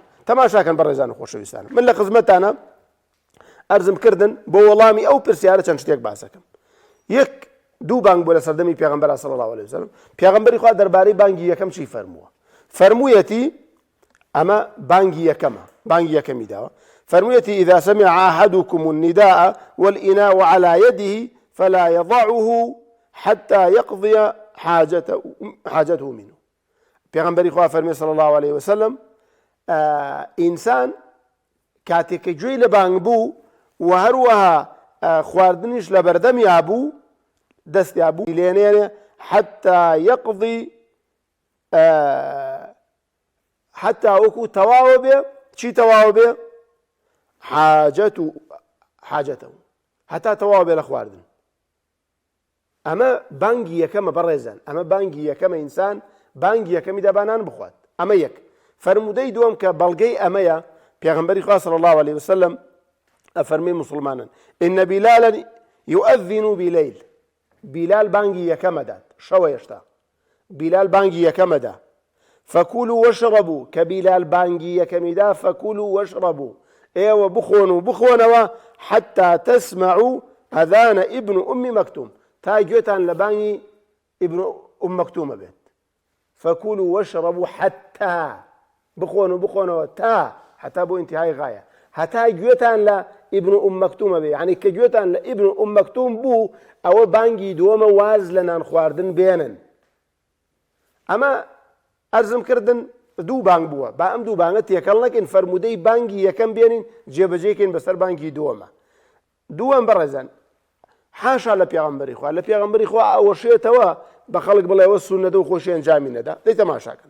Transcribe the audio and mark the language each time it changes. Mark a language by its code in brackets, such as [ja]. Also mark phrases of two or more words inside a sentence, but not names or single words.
[ckb] تەماشاکەن بەڕێزان و خۆشەویستانم من لە خزمەتانە ئەرزم کردن بۆ وەڵامی ئەو پرسیارە چەند شتێک باسەکەم. یەک دوو بانگ بۆ لە سەردەمی پێغەمبەر [ar] صلی الله عليه وسلم. [ckb] پێغەمبەری خوا دەربارەی بانگی یەکەم چی فەرمووە؟ فەرموویەتی ئەمە بانگی یەکەمە بانگی یەکەمی داوە. [ar] فەرموویەتی إذا سمع أحدكم النداء والإناء على يده فلا يضعه حتى يقضي حاجته منه. [ckb] پێغەمبەری خوا فەرمووی [ar] صلی الله عليه وسلم [ckb] ئینسان کاتێک کە گوێی لە بانگ بوو و هەروەها خواردنیش لە بەردەمیا بوو دەستیا بوو لێنێنێ [ar] حتى يقضي حتى [ckb] وەکو تەواوە بێ چی تەواوە بێ؟ حاجەته هەتا تەواو بێ لە خواردن. ئەمە بانگی یەکەمە بەڕێزان ئەمە بانگی یەکەمە ئینسان بانگی یەکەمی دەبانان بخوات. ئەمە یەک. فەرمودەی دووەم کە بەڵگەی ئەمەیە پێغەمبەری خوا [ar] صلی الله عليه وسلم [ckb] ئەفەرمێ مسلمانان [ar] إن بلالا يؤذن بليل. [ckb] بلال بانگی یەکەمە دات شەوە هێشتا بلال بانگی یەکەمە دا [ar] فكلوا واشربوا [ckb] کە بلال بانگی یەکەمی دا [ar] فكلوا واشربوا [ckb] ئێوە بخۆن و بخۆنەوە [ar] حتى تسمعوا أذان ابن أم مكتوم [ckb] تا گوێتان لە بانگی ابن أم مكتومە بێت. [ar] فكلوا واشربوا حتى [ckb] بخۆن و بخۆنەوە تا حتا بۆ [ar] انتهای غایە [ckb] هەتا گوێتان لە ابن أم مكتومە بێ یعنی کە گوێتان لە ابن أم مكتوم بوو ئەوە بانگی دووەمە واز لە نان خواردن بێنن. ئەمە ئەرزم کردن دوو بانگ بووە با ئەم دوو بانگە تێکەڵ نەکەین فەرمودەی بانگی یەکەم بێنین جێبەجێکەین بەسەر بانگی دووەمە. دووەم بەڕێزان حاشا لە پێغەمبەری خوا لە پێغەمبەری خوا ئەوەشێتەوە بە خەڵک بڵێەوە سونەتە و خۆشی ئەنجامی نەدا دەی تەماشاکەن.